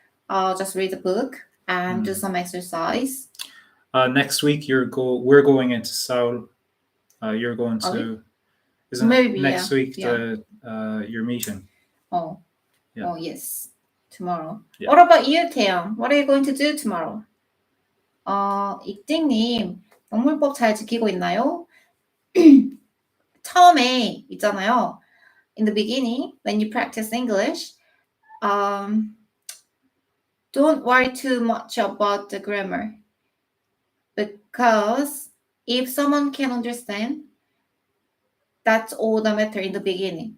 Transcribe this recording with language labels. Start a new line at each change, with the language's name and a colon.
English: Just read the book and do some exercise. Next week we're going into Seoul. You're going to isn't maybe it next week yeah. your meeting? Oh. Yeah. Oh yes, tomorrow. Yeah. What about you, Taeyeon? What are you going to do tomorrow?
Korean: 익딩님, 영문법 잘 지키고 있나요? 처음에 있잖아요.
English: In the beginning, when you practice English, don't worry too much about the grammar, because if someone can understand, that's all that matter in the beginning.